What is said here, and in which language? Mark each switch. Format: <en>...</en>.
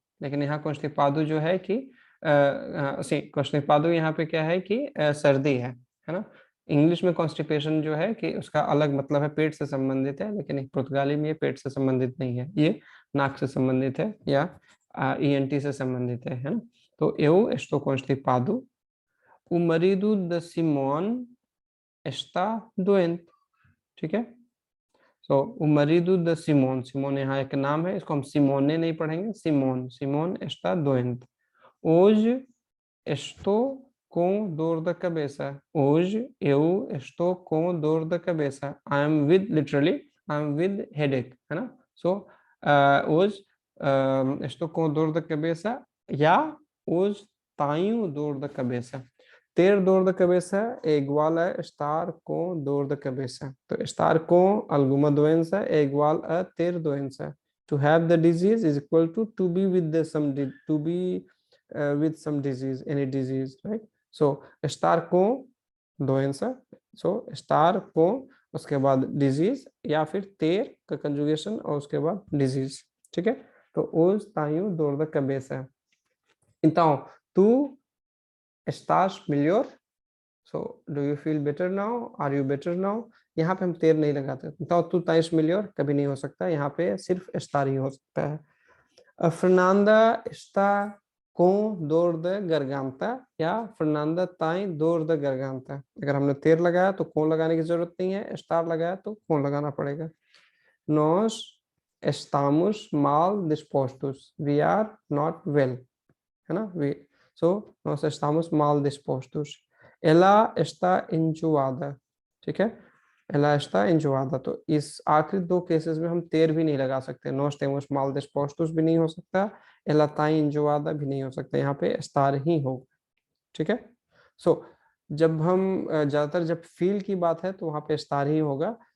<hi>लेकिन यहाँ कॉन्स्टिपादो जो है कि कॉन्स्टिपादो यहाँ पे क्या है कि सर्दी है ना. इंग्लिश में कॉन्स्टिपेशन जो है कि उसका अलग मतलब है, पेट से संबंधित है. लेकिन एक पुर्तगाली में ये पेट से संबंधित नहीं है, ये नाक से संबंधित है या ईएनटी से संबंधित है ना.</hi> <pt>तो eu estou constipado, o marido de Simone está doente.</pt> <hi>ठीक है. सो</hi> <pt>o marido de Simone,</pt> <hi>Simone यहाँ एक नाम है, इसको हम सिमोने नहीं पढ़ेंगे, Simone.</hi> <pt>सिमोन está doente. Hoje estou com dor da cabeça. Hoje eu estou com dor da cabeça.</pt> <en>I am with, literally I am with headache,</en> <hi>है ना.</hi> <en>So</en> <pt>hoje estou com dor da cabeça</pt> <en>या</en> <pt>hoje tenho dor da cabeça. Ter dor da cabeça é igual a estar com dor da cabeça. Então, estar com alguma doença é igual a ter doença.</pt> <en>To have the disease is equal to be with the to be with some disease, any disease, right?</en> <hi>So</hi> <pt>estar com doença,</pt> <hi>so estar com उसके बाद disease या फिर ter का conjugation और उसके बाद disease. ठीक है. तो</hi> <pt>hoje tenho dor da cabeça. Então, tu estás melhor?</pt> <en>So do you feel better now? Are you better now?</en> <hi>यहाँ पे हम तेर नहीं लगाते.</hi> <pt>Então, tu tens melhor</pt> <hi>कभी नहीं हो सकता. यहाँ पे सिर्फ estar ही हो सकता है.</hi> <pt>Fernanda está com dor de garganta</pt> <hi>या</hi> <pt>Fernanda tem dor de garganta.</pt> <hi>अगर हमने तेर लगाया तो कौन लगाने की जरूरत नहीं है, स्टार लगाया तो कौन लगाना पड़ेगा.</hi> <pt>Nós estamos mal dispostos.</pt> <en>We are not well,</en> <hi>है ना.</hi> <en>So</en> <pt>nós estamos mal dispostos. Ela está enjoada.</pt> <hi>ठीक है.</hi> <pt>Ela está enjoada.</pt> <hi>तो इस आखिरी दो केसेस में हम तेर भी नहीं लगा सकते.</hi> <pt>Nós temos mal dispostos</pt> <hi>भी नहीं हो सकता,</hi> <pt>ela está enjoada</pt> <hi>भी नहीं हो सकता. यहाँ पे स्टार ही होगा. ठीक है. सो जब हम ज्यादातर जब फील की बात है तो वहाँ पे स्टार ही होगा.</hi>